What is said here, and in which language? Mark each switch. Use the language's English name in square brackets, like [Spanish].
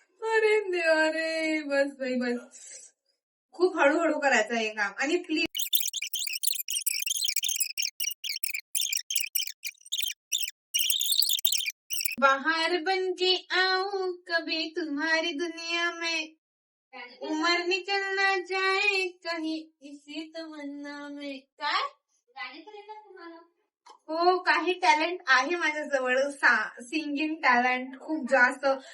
[Marathi] अरे देवा रे, बस by bus. खूप हळूहळू करायचं हे काम. आणि प्लीज [Hindi] बाहर बन के आऊं कभी तुम्हारी दुनिया में, उमर निकल ना जाए कहीं इसी तमन्ना में. [Marathi] काय गाणे तर येतात तुम्हाला? हो, काही टॅलेंट आहे माझ्याजवळ, सिंगिंग टॅलेंट खूप जास्त.